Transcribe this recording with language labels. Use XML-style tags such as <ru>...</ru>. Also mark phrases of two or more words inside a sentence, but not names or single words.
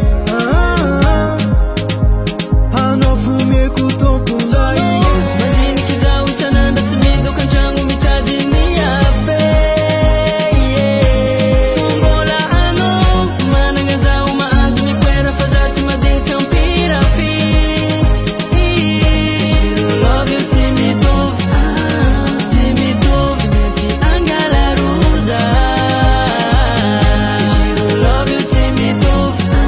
<mg>anao fomeko tomponza mandiniky zaho isan'andro tsy midoka an-tragno mitady ny afe mbola anao managna zaho mahazo mipoera fa za tsy madigny tsy ampira fi</mg> <en>love you</en> <mg>tsy mitovy mety angalaroza</mg> <en>love you</en> <mg>tsy mitovy</mg>